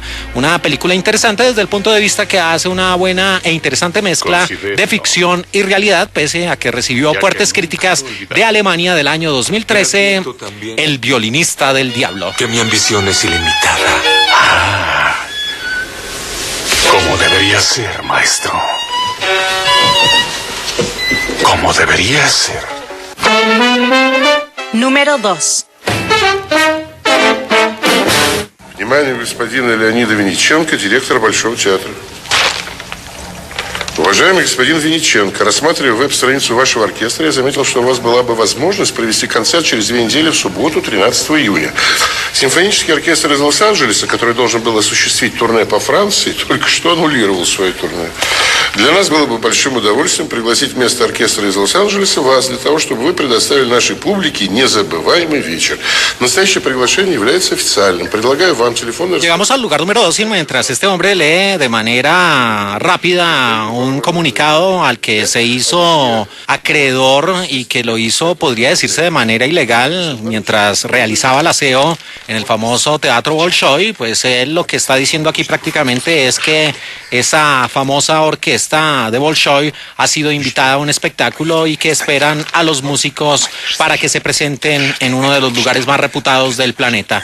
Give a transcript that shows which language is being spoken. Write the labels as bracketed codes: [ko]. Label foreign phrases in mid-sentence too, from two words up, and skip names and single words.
[es] Una película interesante desde el punto de vista que hace una buena e interesante mezcla de ficción y realidad, pese a que recibió fuertes críticas de Alemania del año 2013, El violinista del diablo. Que mi ambición es ilimitada. Como debería ser, maestro. Como debería ser. Número 2. [ru] Внимание господина Леонида Винниченко, директора Большого театра. Уважаемый господин Винниченко, рассматривая веб-страницу вашего оркестра, я заметил, что у вас была бы возможность провести концерт через 2 недели в субботу, 13 июня. Симфонический оркестр из Лос-Анджелеса, который должен был осуществить турне по Франции, только что аннулировал свое турне. Для нас было бы большим удовольствием пригласить вместо оркестра из Лос-Анджелеса вас для того, чтобы вы предоставили нашей публике незабываемый вечер. Настоящее приглашение является официальным. Предлагаю вам телефон. [es] Llegamos al lugar número 2 y mientras este hombre lee de manera rápida un comunicado al que se hizo acreedor y que lo hizo, podría decirse, de manera ilegal mientras realizaba el aseo en el famoso Teatro Bolshoi, pues él lo que está diciendo aquí prácticamente es que esa famosa orquesta de Bolshoi ha sido invitada a un espectáculo y que esperan a los músicos para que se presenten en uno de los lugares más reputados del planeta.